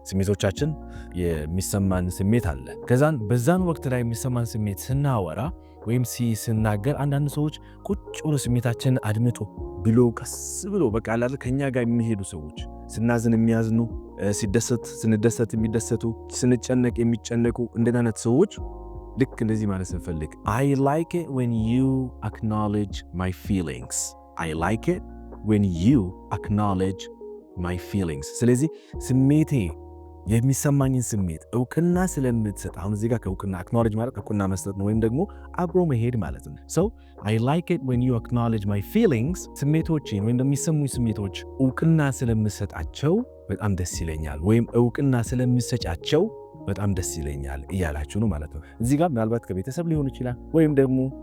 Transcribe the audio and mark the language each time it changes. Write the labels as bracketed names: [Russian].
[Amharic] ስሜቶቻችን የሚሰማን ስሜት አለ። ከዛን በዛን ወቅት ላይ የሚሰማን ስሜት ስናወራ ወይም ስናገር አንዳንድ ሰዎች ቁጭ ብሎ ስሜታችንን አድምጦ ብሎ ቀስ ብሎ በቃ አላለ ከኛ ጋር የሚሄዱ ሰዎች፣ ስናዝን የሚያዝኑ፣ ስንደሰት የሚደሰቱ፣ ስንጨነቅ የሚጨነቁ እንደናነት ሰዎች ልክ እንደዚህ ማለት ስንፈልግ [English] I like it when you acknowledge my feelings. I like it when you acknowledge my feelings. [Amharic] ስለዚህ ስሜቴ የሚሰማኝን ስሜት እውቅና ስለምትሰጥ አሁን እዚህ ጋር ከእውቅና አክኖሌጅ ማለት እውቅና መስጠት ነው ወይም ደግሞ አብሮ መሄድ ማለት ነው። [English] So I like it when you acknowledge my feelings [Amharic] ስሜቶችን ወይም የሚሰሙኝ ስሜቶች እውቅና ስለምሰጣቸው በጣም ደስ ይለኛል ወይም እውቅና ስለምሰጫቸው በጣም ደስ ይለኛል እያላችሁ ነው ማለት ነው። እዚህ ጋር ምናልባት ከቤተሰብ ሊሆን ይችላል ወይም ደግሞ